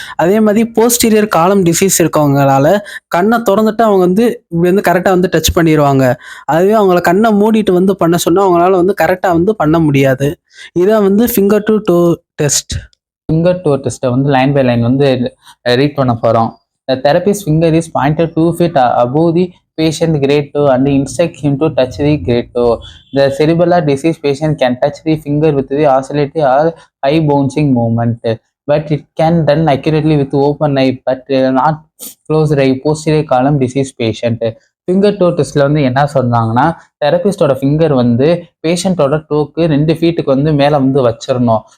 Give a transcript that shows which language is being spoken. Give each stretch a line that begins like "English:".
Tamil: அதே மாதிரி போஸ்டீரியர் காலம் டிசீஸ் இருக்கவங்களால கண்ணை திறந்துட்டு அவங்க வந்து இப்படி வந்து கரெக்டாக வந்து டச் பண்ணிடுவாங்க. அதுவே அவங்கள கண்ணை மூடிட்டு வந்து பண்ண சொன்னால் அவங்களால வந்து கரெக்டாக வந்து பண்ண முடியாது. இதான் வந்து finger to to test. Finger to டெஸ்ட்டை வந்து லைன் பை லைன் வந்து ரீட் பண்ண போகிறோம்.
English: The therapist's finger is pointed 2 feet above the patient great toe and instruct him to touch the great toe. The cerebellar disease patient can touch the finger with the oscillating or high bouncing movement, but it can done accurately with open eye but not closed eye. Posterior column disease patient.
Tamil: Finger to டெஸ்ட்ல வந்து என்ன சொன்னாங்கன்னா, தெரபிஸ்டோட finger வந்து பேஷண்ட்டோட டோக்கு 2 ஃபீட்டுக்கு வந்து மேலே வந்து வச்சிடணும்.